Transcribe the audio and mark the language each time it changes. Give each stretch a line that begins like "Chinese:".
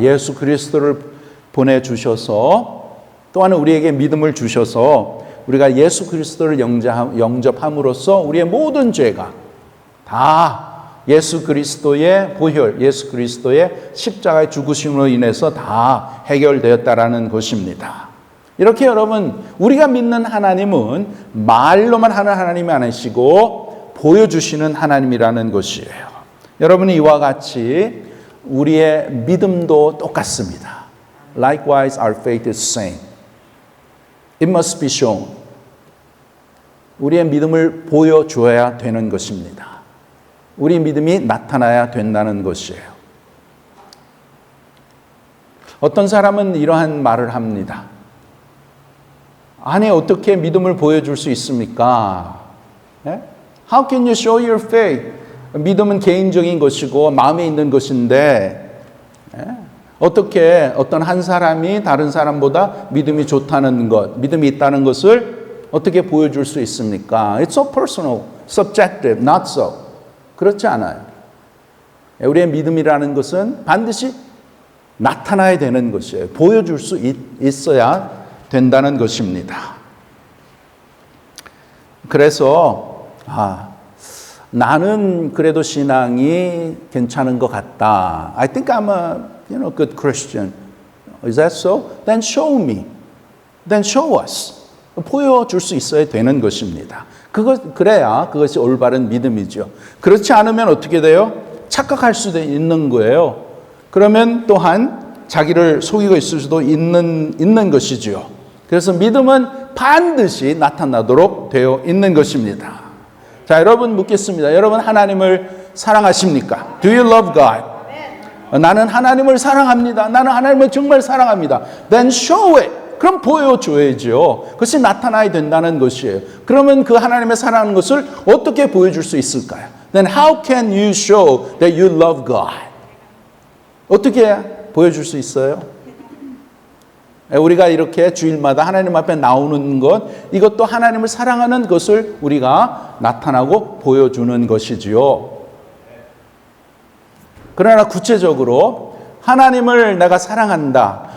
Korean: 예수 그리스도를 보내주셔서 또한 우리에게 믿음을 주셔서 우리가 예수 그리스도를 영접함으로써 우리의 모든 죄가 다 예수 그리스도의 보혈, 예수 그리스도의 십자가의 죽으심으로 인해서 다 해결되었다라는 것입니다. 이렇게 여러분, 우리가 믿는 하나님은 말로만 하는 하나님이 아니시고 보여주시는 하나님이라는 것이에요. 여러분이 이와 같이 우리의 믿음도 똑같습니다.
English: Likewise, our faith is same. It must be shown.
Korean: 우리의 믿음을 보여줘야 되는 것입니다. 우리 믿음이 나타나야 된다는 것이에요. 어떤 사람은 이러한 말을 합니다. 아니, 어떻게 믿음을 보여줄 수 있습니까?
English: How can you show your faith?
Korean: 믿음은 개인적인 것이고 마음에 있는 것인데 어떻게 어떤 한 사람이 다른 사람보다 믿음이 좋다는 것, 믿음이 있다는 것을 어떻게 보여줄 수 있습니까?
English: It's so personal, subjective, not so.
Korean: 그렇지 않아요. 우리의 믿음이라는 것은 반드시 나타나야 되는 것이에요. 보여줄 수 있어야 된다는 것입니다. 그래서 나는 그래도 신앙이 괜찮은 것 같다.
English: I think I'm a good Christian. Is that so? Then show me. Then show us.
Korean: 보여줄 수 있어야 되는 것입니다. 그래야 그것이 올바른 믿음이죠. 그렇지 않으면 어떻게 돼요? 착각할 수도 있는 거예요. 그러면 또한 자기를 속이고 있을 수도 있는 것이지요. 그래서 믿음은 반드시 나타나도록 되어 있는 것입니다. 자, 여러분 묻겠습니다. 여러분 하나님을 사랑하십니까?
English: Do you love God?
Korean: 나는 하나님을 사랑합니다. 나는 하나님을 정말 사랑합니다.
English: Then show it.
Korean: 그럼 보여줘야죠. 그것이 나타나야 된다는 것이에요. 그러면 그 하나님의 사랑하는 것을 어떻게 보여줄 수 있을까요?
English: Then how can you show that you love God?
Korean: 어떻게 보여줄 수 있어요? 우리가 이렇게 주일마다 하나님 앞에 나오는 것, 이것도 하나님을 사랑하는 것을 우리가 나타나고 보여주는 것이지요. 그러나 구체적으로 하나님을 내가 사랑한다.